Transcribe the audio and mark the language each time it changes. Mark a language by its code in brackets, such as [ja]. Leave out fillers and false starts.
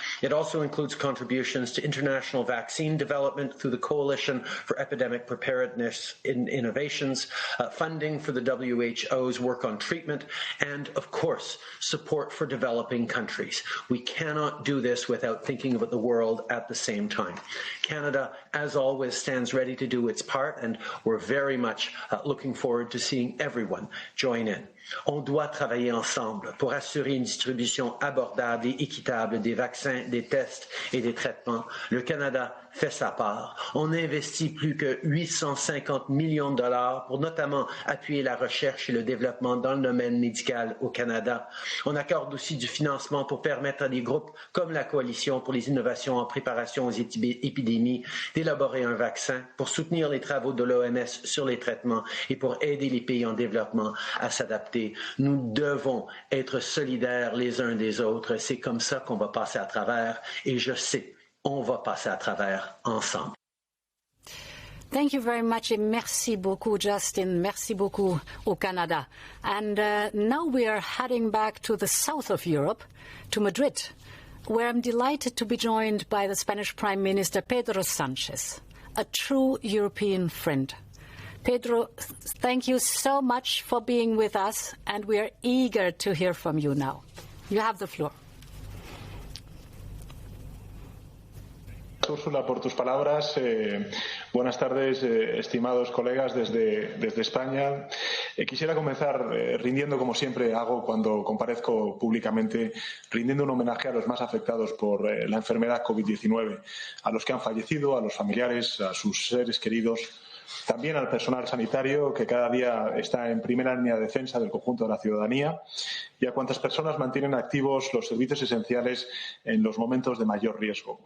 [en] It also includes contributions to international vaccine development through the Coalition for Epidemic Preparedness in Innovations, funding for the WHO's work on treatment, and, of course, support for developing countries. We cannot do this without thinking about the world at the same time. Canada, as always, stands ready to do its part, and we're very much looking forward to seeing everyone join in. [fr] On doit travailler ensemble pour assurer une distribution abordable et équitable des vaccins, des tests et des traitements. Le Canada fait sa part. On investit plus que 850 millions de dollars pour notamment appuyer la recherche et le développement dans le domaine médical au Canada. On accorde aussi du financement pour permettre à des groupes comme la Coalition pour les innovations en préparation aux épidémies d'élaborer un vaccin, pour soutenir les travaux de l'OMS sur les traitements et pour aider les pays en développement à s'adapter. Nous devons être solidaires les uns des autres. C'est comme ça qu'on va passer à travers, et je sais, on va passer à travers ensemble. [en] Thank you very much. [fr] Merci beaucoup, Justin. Merci beaucoup au Canada. [en] And now we are heading back to the south of Europe, to Madrid, where I'm delighted to be joined by the Spanish Prime Minister, Pedro Sanchez, a true European friend. Pedro, thank you so much for being with us, and we are eager to hear from you now. You have the floor. [es] Úrsula, por tus palabras. Buenas tardes, estimados colegas desde España. Quisiera comenzar rindiendo, como siempre hago cuando comparezco públicamente, rindiendo un homenaje a los más afectados por la enfermedad COVID-19, a los que han fallecido, a los familiares, a sus seres queridos, también al personal sanitario que cada día está en primera línea de defensa del conjunto de la ciudadanía y a cuantas personas mantienen activos los servicios esenciales en los momentos de mayor riesgo.